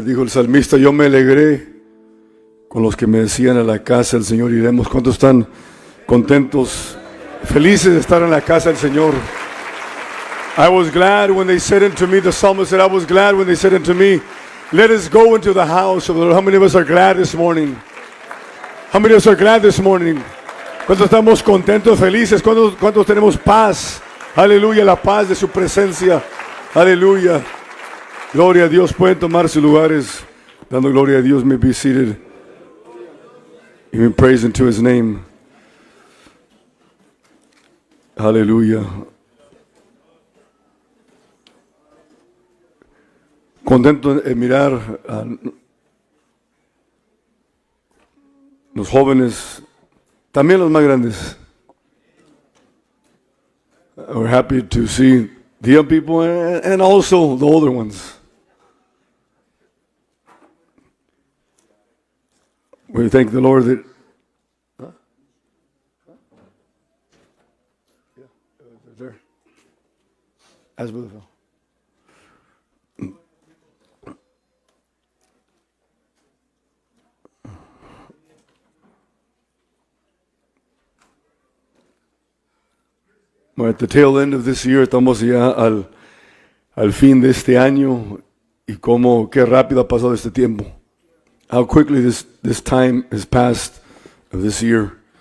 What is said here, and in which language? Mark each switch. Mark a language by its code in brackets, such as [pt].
[es] Dijo el salmista, yo me alegré con los que me decían a la casa del Señor iremos. ¿Cuántos están contentos, felices de estar en la casa del Señor? [en] I was glad when they said unto me, the psalmist said, I was glad when they said unto me, let us go into the house of the Lord. How many of us are glad this morning? How many of us are glad this morning? [es] ¿Cuántos estamos contentos, felices? ¿Cuántos tenemos paz? Aleluya, la paz de su presencia. Aleluya. Gloria a Dios. Pueden tomar sus lugares. Dando gloria a Dios. [en] May be seated. Even praise into His name. [es] Aleluya. Contento de mirar a los jóvenes, también los más grandes. [en] We're happy to see the young people and also the older ones. We thank the Lord that there, as Brother Phil. We're at the tail end of this year, [es] estamos ya al fin de este año y qué rápido ha pasado este tiempo. [en] How quickly this time has passed of this year.